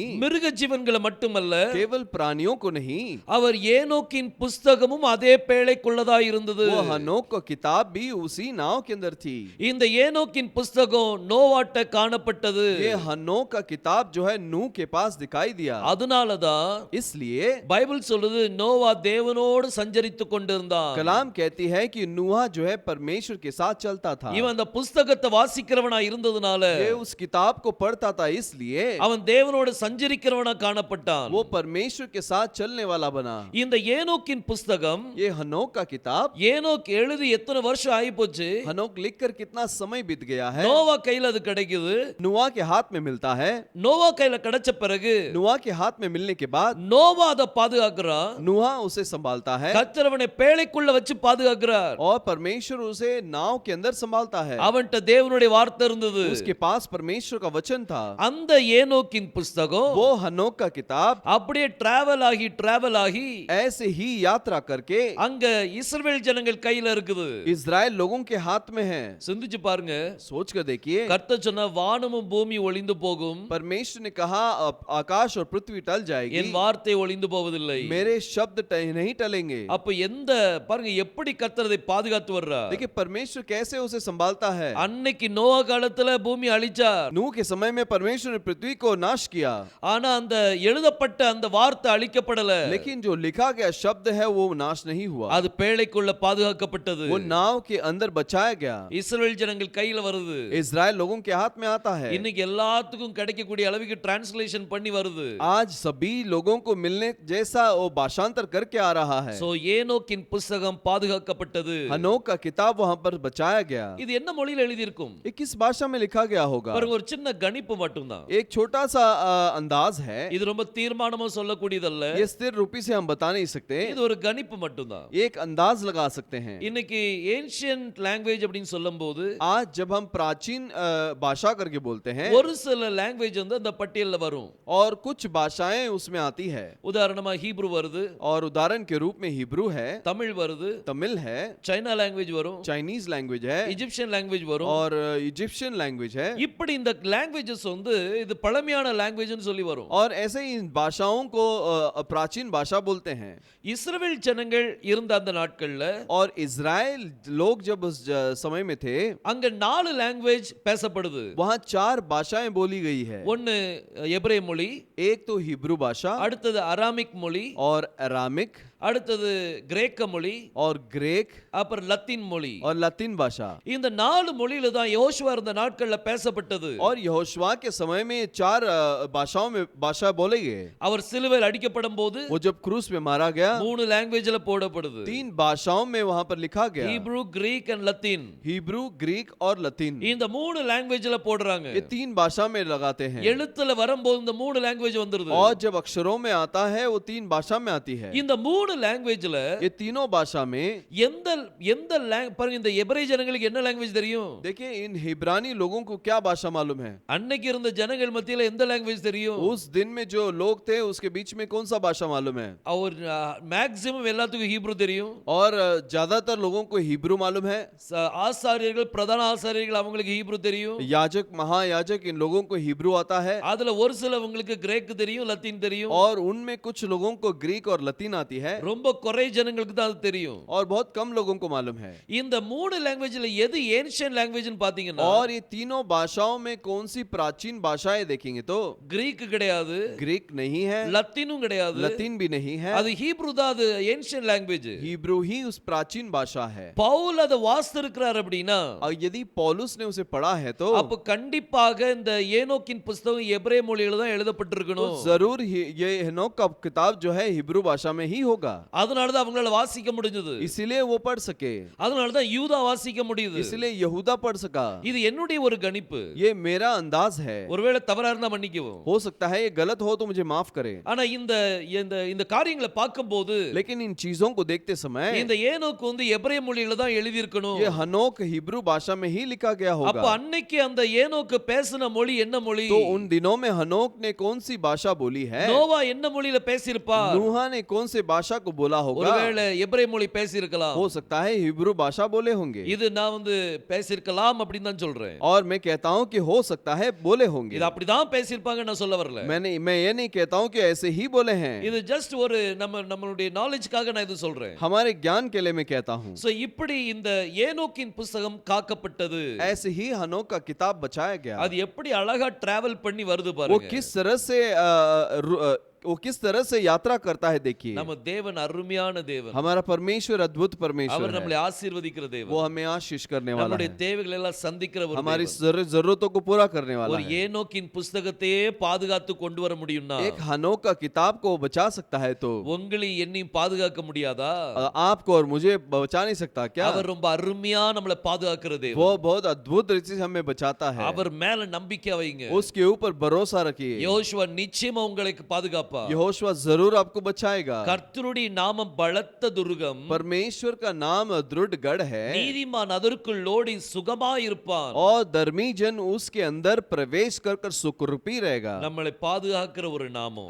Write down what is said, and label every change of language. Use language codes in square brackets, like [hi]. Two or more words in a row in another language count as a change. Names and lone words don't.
[ta] மிருக ஜீவன்களை மட்டுமல்ல, [hi] केवल प्राणियों को नहीं, [ta] அவர் ஏனோக்கின் புஸ்தகமும் அதே பேழைக்குள்ளதா இருந்தது. [hi] वो हनोक का किताब भी उसी नाव के अंदर थी। [ta] இந்த ஏனோக்கின் புஸ்தகம் நோவாட்ட காணப்பட்டது. [hi] ये हनोक का किताब जो है नूह के पास दिखाई दिया। [ta] அதனாலதான் [hi] इसलिए [ta] பைபிள் சொல்லுது நோவா தேவனோடு சஞ்சரித்துக் கொண்டிருந்தான். [hi] कलाम कहती है कि नूहा जो है परमेश्वर के साथ चलता था। [ta] இவன் அந்த புஸ்தகத்தை வாசிக்கிறவனா இருந்ததுனால [hi] ये उस किताब को पढ़ता था, इसलिए [ta] அவன் தேவனோடு சஞ்சரிக்கிறவனா காணப்பட்டான். [hi] वो परमेश्वर के साथ चलने वाला बना। [ta] இந்த ஏனோக்கின் புஸ்தகம் [hi] ये हनोक का किताब, [ta] ஏனோக் எழுதி எத்தனை வருஷம் ஆகி போச்சு? [hi] हनोक लिखकर कितना समय बीत गया है। [ta] நோவா கையில அது கிடைக்குது. [hi] नूहा के हाथ में मिलता है। [ta] நோவா கையில கிடைச்ச பிறகு [hi] नूहा के हाथ में मिलने के बाद [ta] நோவா அதை பாதுகாக்கிறான். [hi] नूहा उसे संभालता है, [ta] கர்த்தர் அவனை பேழைக்குள்ள வச்சு பாதுகாக்கிறார். [hi] और परमेश्वर उसे नाव के अंदर संभालता है। [ta] அவன்கிட்ட தேவனுடைய வார்த்தை இருந்தது. [hi] उसके पास परमेश्वर का वचन था। [ta] அந்த ஏனோக்கின் புஸ்தகம் [hi] वो हनोक का किताब [ta] அப்படியே டிராவல் ஆகி [hi] ऐसे ही यात्रा करके [ta] அங்க இஸ்ரவேல் ஜனங்கள் கையில இருக்குது. [hi] इजराइल लोगों के हाथ में है। [ta] சிந்திச்சு பாருங்க. [hi] सोच कर देखिए, [ta] கர்த்தர் சொன்ன வானமும் பூமி ஒளிந்து போகும், [hi] परमेश्वर ने कहा आकाश और पृथ्वी टल जाएगी, [ta] என் வார்த்தை ஒளிந்து போவதில்லை. [hi] मेरे शब्द नहीं टलेंगे। [ta] அப்ப எந்த பாருங்க எப்படி கர்த்தர் அதை பாதுகாத்து வர்றார். [hi] देखिए परमेश्वर कैसे उसे संभालता है। [ta] அன்னைக்கு நோவா காலத்துல பூமி அழிச்சார். [hi] नूह के समय में परमेश्वर ने पृथ्वी को नाश किया, [ta] ஆனா அந்த எழுதப்பட்ட அந்த வார்த்தை அழிக்கப்படல. [hi] लेकिन जो लिखा गया शब्द है वो नाश नहीं हुआ, [ta] அது பேழைக்குள்ள பாதுகாக்கப்பட்டது. [hi] वो नाव के अंदर बचाया गया, [ta] இஸ்ரவேல் ஜனங்கள் கையில வருது. [hi] इजराइल लोगों के हाथ में आता है। [ta] இன்னைக்கு எல்லாத்துக்கும் கிடைக்கக்கூடிய அளவுக்கு டிரான்ஸ்லேஷன் பண்ணி வருது. [hi] आज सभी लोगों को मिलने जैसा वो भाषांतर करके आ रहा है। [ta] சோ ஏனோக்கின் புஸ்தகம் பாதுகாக்கப்பட்டது. [hi] हनोक का किताब वहां पर बचाया गया। [ta] இது என்ன மொழியில எழுதி இருக்கும்? [hi] ये किस भाषा में लिखा गया होगा? [ta] பாருங்க, ஒரு சின்ன கணிப்பு மட்டும்தான். [hi] एक छोटा सा अंदाज है, [ta] இது ரொம்ப தீர்மானமா சொல்லக்கூடியதல்ல. [hi] ये स्थिर रूपी से हम बता नहीं सकते, [ta] இது ஒரு கணிப்பு மட்டும்தான். [hi] एक अंदाज लगा सकते हैं। [ta] இன்னைக்கு [en] ancient language [ta] அப்படினு சொல்லும்போது [hi] आज जब हम प्राचीन भाषा करके बोलते हैं, [ta] ஒரு சில லாங்குவேஜ் வந்து அந்த பட்டியல்ல வரும். [hi] और कुछ भाषाएं उसमें आती है। [ta] உதாரணமா ஹீப்ரு வருது, [hi] और उदाहरण के रूप में हिब्रू है, [ta] தமிழ் வருது, [hi] तमिल है, [en] China language [ta] வரும், [en] Chinese language [hi] है, [en] Egyptian language [ta] வரும். [hi] और [en] Egyptian language [hi] है। [ta] இப்படி இந்த லாங்குவேஜஸ் வந்து இது பழமையான லாங்குவேஜ்னு சொல்லி வரும். [hi] और ऐसे ही इन भाषाओं को प्राचीन भाषा बोलते हैं। [ta] இஸ்ரவேல் ஜனங்கள் இருந்த அந்த நாட்கள்ல [hi] और इजराइल लोग जब उस समय में थे, [ta] அங்க 4 லாங்குவேஜ் பேசப்படுது. [hi] वहां 4 भाषाएं बोली गई है। [ta] ஒன்னு எபிரேய மொழி, [hi] एक तो हिब्रू भाषा, [ta] அடுத்தது அராமிக் மொழி, [hi] और अरामिक, [ta] அடுத்தது கிரேக்க மொழி, [hi] और ग्रेक, [ta] அப்புறம் லத்தீன் மொழி. [hi] और लतीन भाषा। [ta] இந்த 4 மொழியில தான் யோசுவா இருந்த நாட்கள்ல பேசப்பட்டது. [hi] और यहोशुआ के समय में 4 भाषाओं में भाषा बोले गए। [ta] அவர் சிலுவையில் அடிக்கப்படும் போது [hi] वो जब क्रूस पे मारा गया, [ta] 3 லாங்குவேஜ்ல போடப்படுது. [hi] 3 भाषाओं में वहां पर लिखा गया, [ta] ஹீப்ரு, கிரீக் அண்ட் லத்தீன். [hi] हिब्रू, ग्रीक और लतीन। [ta] இந்த 3 லாங்குவேஜ்ல போடுறாங்க. [hi] ये 3 भाषा में लगाते हैं। [ta] எழுத்துல வரும்போது இந்த 3 லாங்குவேஜ் வந்துருது. [hi] और जब अक्षरों में आता है वो 3 भाषा में आती है। [ta] இந்த 3 லாங்குவேஜ்ல [hi] ये तीनों भाषा में [ta] எந்த பாருங்க, இந்த எபிரேய ஜனங்களுக்கு என்ன லாங்குவேஜ் தெரியும்? [hi] देखिए इन हिब्रानी लोगों को क्या भाषा मालूम है? [ta] அன்னைக்கு இருந்த ஜனங்கள் மத்தியில எந்த லாங்குவேஜ் தெரியும்? [hi] उस दिन में जो लोग थे उसके बीच में कौन सा भाषा मालूम है? [ta] அவர் மேக்ஸिमम எல்லாத்துக்கும் ஹீப்ரு தெரியும். [hi] और ज्यादातर लोगों को हिब्रू मालूम है। [ta] ஆசாரியர்கள், பிரதான ஆசாரியர்கள் அவங்களுக்கு ஹீப்ரு தெரியும். [hi] याजक, महायाजक, इन लोगों को हिब्रू आता है। [ta] அதுல ஒரு சிலவங்களுக்கு கிரேக் தெரியும், லத்தீன் தெரியும். [hi] और उनमें कुछ लोगों को ग्रीक और लतीन आती है। [ta] ரொம்ப குறை ஜனங்களுக்கு தான் அது தெரியும். [hi] और बहुत कम लोगों को मालूम है। [ta] இந்த மூணு லாங்குவேஜ்ல எது [en] ancient language [ta] பாத்தீங்கன்னா [hi] और ये तीनों भाषाओं में कौन सी प्राचीन भाषाएं देखेंगे तो [ta] கிரீக் கிடையாது, [hi] ग्रीक नहीं है, [ta] லத்தீனும் கிடையாது, [hi] लतीन भी नहीं है, [ta] அது ஹீப்ரு தான். அது [en] ancient language. [hi] हिब्रू ही उस प्राचीन भाषा है। [ta] பவுல் அதை வாசித்திருக்கிறார் அப்படின்னா [hi] और यदि पौलुस ने उसे पढ़ा है तो [ta] அப்ப கண்டிப்பாக இந்த ஏனோக்கின் புத்தகம் எபிரேய மொழியில தான் எழுதப்பட்டிருக்கணும். [hi] जरूर ये हेनोक का किताब जो है हिब्रू भाषा में ही होगा। [ta] அதனால தான் அவங்களால வாசிக்க முடிஞ்சது. [hi] इसीलिए वो पढ़ सके, [ta] அதனால தான் யூதா வாசிக்க முடியுது. [hi] इसलिए यहूदा पढ़ सका। [ta] இது என்னுடைய ஒரு கணிப்பு. [hi] ये मेरा अंदाज है, [ta] ஒருவேளை தவறா இருந்தா மன்னிக்கவும். [hi] हो सकता है ये गलत हो तो मुझे माफ करें। [ta] ஆனா இந்த இந்த இந்த காரியங்களை பார்க்கும்போது [hi] लेकिन इन चीजों को देखते समय [ta] இந்த ஏனோக்கு வந்து எபிரேய மொழியில தான் எழுதி இருக்கணும். [hi] ये हनोक हिब्रू भाषा में ही लिखा गया [ta] அப்ப [hi] होगा। [ta] அன்னைக்கு அந்த ஏனோக்கு பேசின மொழி என்ன மொழி? [hi] तो उन दिनों में हनोक ने कौन सी भाषा बोली है? [ta] நோவா என்ன மொழியில பேசியிருப்பார்? [hi] नूहा ने कौन से भाषा को बोला होगा? [ta] ஒருவேளை எபிரேய மொழி பேசியிருக்கலாம். [hi] हो सकता है हिब्रू भाषा बोले होंगे। [ta] இது நான் வந்து பேசியிருக்கலாம் அப்படின்னு தான் சொல்றேன். [hi] और मैं कहता हूं कि हो सकता है बोले होंगे। [ta] இது அப்படிதான் பேசியிருப்பாங்க நான் சொல்ல வரல. [hi] मैं ये नहीं कहता हूं कि ऐसे ही बोले हैं। [ta] இது ஜஸ்ட் ஒரு நம்மளுடைய நாலேஜ்க்காக நான் இது சொல்றேன். [hi] हमारे ज्ञान के लिए मैं कहता हूं। [ta] சோ இப்படி இந்த ஏனோக்கின் புத்தகம் காக்கப்பட்டது. [hi] ऐसे ही हनोक का किताब बचाया गया। [ta] அது எப்படி அழகா டிராவல் பண்ணி வருது [hi] वो [ta] பாருங்க. [hi] किस तरह से वो किस तरह से यात्रा करता है देखिए। [ta] நம்ம தேவன் அருமையான தேவன். [hi] हमारा परमेश्वर अद्भुत परमेश्वर [ta] அவர் [hi] है। [ta] நம்மளை ஆசீர்வதிக்கிற தேவன். [hi] वो हमें आशीष करने वाला [ta] நம்மளுடைய [hi] है, [ta] தேவைகளை எல்லாம் சந்திக்கிற ஒரு [hi] हमारी [ta] தேவன். [hi] जरूरतों को पूरा करने वाला [ta] ஒரு [hi] है। [ta] ஏனோக்கின் புத்தகத்தையே பாதுகாத்து கொண்டு வர முடியும்னா [hi] एक हनोक का किताब को बचा सकता है तो [ta] உங்களை என்னையும் பாதுகாக்க முடியாதா? [hi] आपको और मुझे बचा नहीं सकता क्या? [ta] அவர் ரொம்ப அருமையா நம்மளை பாதுகாக்கிற தேவன். [hi] वो बहुत अद्भुत रीति से हमें बचाता है। [ta] அவர் மேல நம்பிக்கை வைங்க. [hi] उसके ऊपर भरोसा रखिए। [ta] யோசுவா நிச்சயமா உங்களுக்கு பாதுகாப்பா. [hi] यहोशू जरूर आपको बचाएगा। [ta] கர்த்தருடைய நாமம் பலத்த துர்கம். [hi] परमेश्वर का नाम दृढ़ गढ़ है [ta] நீதிமான் அதற்குள் ஓடி சுகமாய் இருப்பான். [hi] और धर्मी जन उसके अंदर प्रवेश कर कर सुखरूपी रहेगा। [ta] நம்மளை பாதுகாக்கிற ஒரு நாமம்.